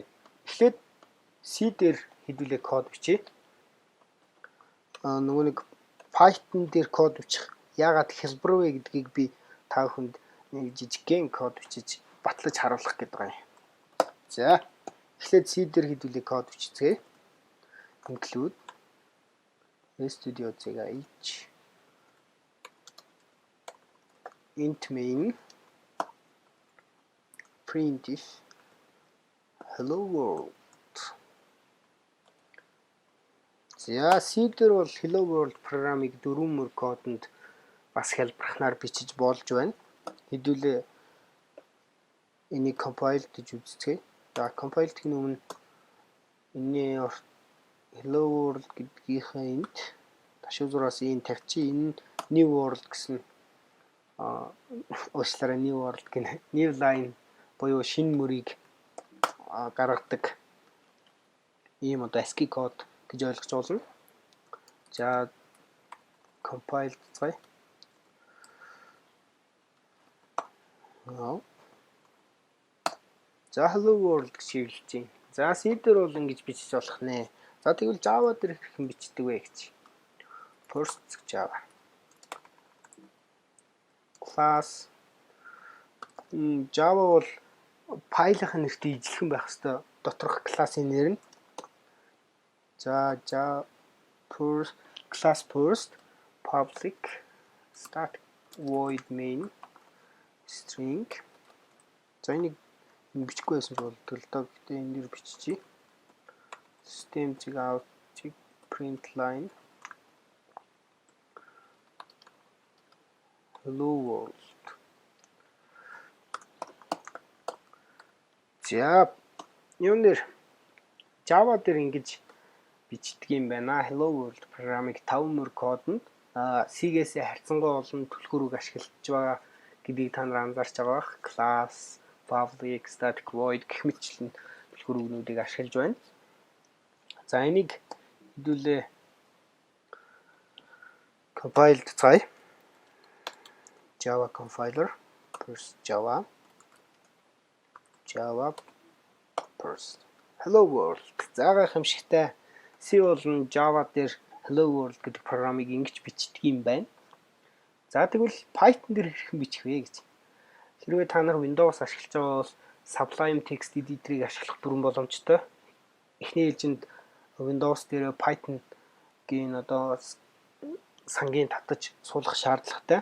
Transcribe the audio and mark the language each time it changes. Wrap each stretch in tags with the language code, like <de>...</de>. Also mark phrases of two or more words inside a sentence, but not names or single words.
<mn>Эхлээд C дээр хэдүүлээ код бичье. Нөгөө нэг Python дээр код бичих яагаад хялбар вэ гэдгийг би та бүхэнд нэг жижигхэн код бичиж батлаж харуулах гэдэг байгаа юм. За эхлээд C дээр хэдүүлээ код бичицгээе.</mn> <en>Include studio.h int main printf hello world.</en> <mn>За C дээр бол</mn> <en>hello world</en> <mn>програмыг 4 мөр кодонд бас хялбархнаар бичиж болж байна. Хэдүүлээ энийг compile гэж үзцгээе. За compile гэх өмнө энэ</mn> <en>hello world</en> <mn>гэдгийнхээ энд ташуу зураас энэ тавьчих. Энэ</mn> <en>new world</en> <mn>гэсэн уучлаарай</mn> <en>new world</en> <mn>гэнэ.</mn> <en>New line</en> <mn>буюу шинэ мөрийг гаргадаг ийм одоо ASCII код гэж ойлгож болно. За compile хийцгаая. За</mn> <en>hello world</en> <mn>гэж хэлж байна. За C дээр бол ингэж бичиж болох нэ. За тэгвэл Java дээр хэрхэн бичдэг вэ гэж.</mn> <en>First Java class</en> <mn>Java бол файлын нэртэй ижилхэн байх хэвээр доторх классын нэр нь.</mn> <en>За first class first public static void main string.</en> <mn>За энийг бичихгүй байсан ч болдог л доо. Гэтэ энэ дээр биччихье.</mn> <en>System out print line hello world.</en> <mn>За юун дээр Java дээр ингэж бичдэг юм байна.</mn> <en>Hello world</en> <mn>програмыг 5 мөр кодонд C-гээсээ харьцангуй олон түлхүүрийг ашиглаж байгаа гэдгийг та нар анзаарч байгаа бах.</mn> <en>Class, public, static void</en> <mn>гэх мэтчлэн түлхүүрүүдийг ашиглаж байна. За энийг хэдүүлээ compile цай.</mn> <en>Java compiler first Java first hello world.</en> <mn>Заагаа хэмшигтэй C болон Java дээр</mn> <en>hello world</en> <mn>гэдэг програмыг ингэж бичдэг юм байна. За тэгвэл Python дээр хэрхэн бичих вэ гэж. Хэрвээ та нар Windows ашиглаж байгаа бол Sublime Text Editor-ыг ашиглах бүрэн боломжтой. Эхний ээлжинд Windows дээр Python-гийн сангийн татаж суулгах шаардлагатай.</mn>